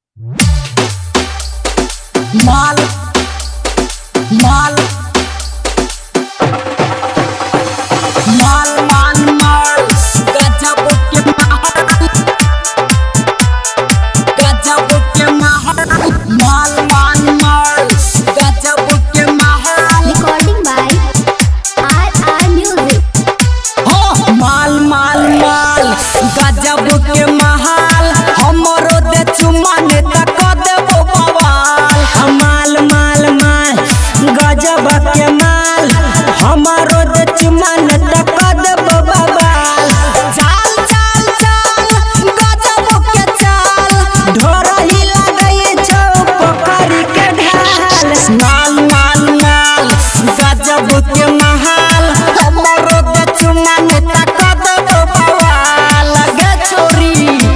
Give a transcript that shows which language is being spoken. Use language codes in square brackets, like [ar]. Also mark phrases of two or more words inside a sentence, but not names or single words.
[mag] माल माल माल माल माल गजब के महल गजब के महल माल माल माल गजब के महल [en] Recording by RR Music. [mag] हो माल माल माल गजब के महल हमरो दे चुमा ने तक देबो बवाल माल माल माल गजब के माल हमरो दे चुमा ने तक देबो बवाल चाल चाल चाल गजब के चाल ढोरही लगई छौ पोखरी के ढाल माल माल माल गजब के महल हमरो दे चुमा ने तक देबो बवाल गे छोरी